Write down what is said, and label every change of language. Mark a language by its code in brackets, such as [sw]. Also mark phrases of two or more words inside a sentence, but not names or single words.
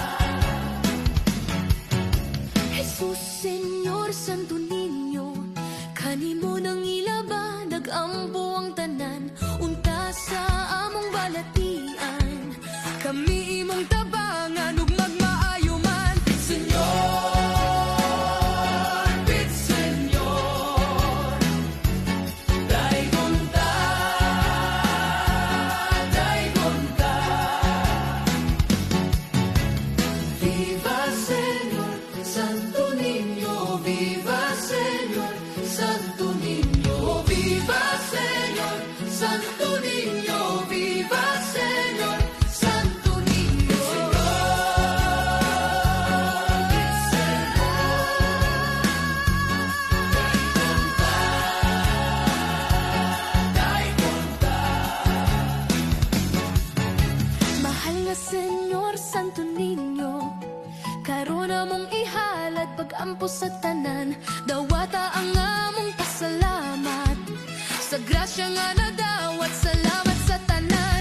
[ceb] Jesus Senyor, Santo Niño, kanimo nang ilaba, nag-ampo ang tanan, unta sa among balatian. Kami imong tabangan ug magmaayo man. Pit Senyor, Pit Senyor, daygon ta, daygon ta. [es] Viva Señor, Santo Niño, viva Señor, Santo Niño, viva Señor, Santo Niño, viva Señor, Santo Niño. [ceb] Mahal nga Senyor, Santo Niño, karon among ihalad pag-ampo sa tanan, dawata ang among pasalamat sa grasya nga nadawat, salamat sa tanan.